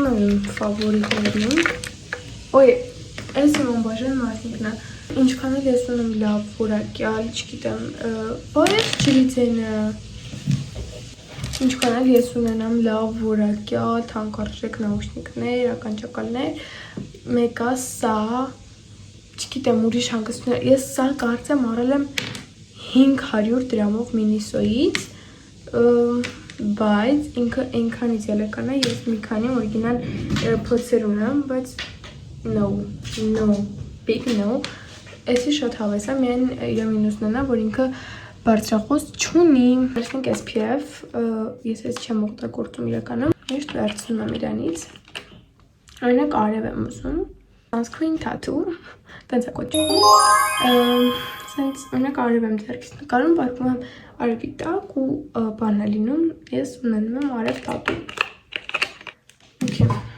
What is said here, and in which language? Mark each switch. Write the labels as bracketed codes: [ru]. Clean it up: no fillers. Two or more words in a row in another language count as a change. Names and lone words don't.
[hy] ունեմ ֆավորիտներում, ոյ, այս իմ անբաժան մարդիկն է, ինչքան էլ ես ունեմ լավ որակյալ, չգիտեմ, բայց ջրիցենը, ինչքան էլ ես ունենամ լավ որակյալ, թանկարժեք նաուշնիկներ, ականջակալներ, մեկը սա, չգիտեմ ուրիշ հանգստություններ, ես սա կարծեմ առել եմ 500 դրամով մինիսոյից, բայց ինքը այնքան իդեալական է, ես մի քանի օրիգինալ AirPods-եր ունեմ, բայց [en] no, big no, [hy] էսի շատ հավես է, միայն իր մինուսն է, որ ինքը բարձրախոս չունի, վերցնենք SPF, ես ես չեմ օգտագործում իրականում, միշտ վերցնում եմ իրանից, օրինակ արև եմ ուզում, [en] sunscreen tattoo, [hy] տենց է կոչվում, սենց օրինակ արև եմ ձեռքից նկարում, պարկում եմ արևի տակ ու բան է լինում, ես ունենում եմ արև tattoo, okay.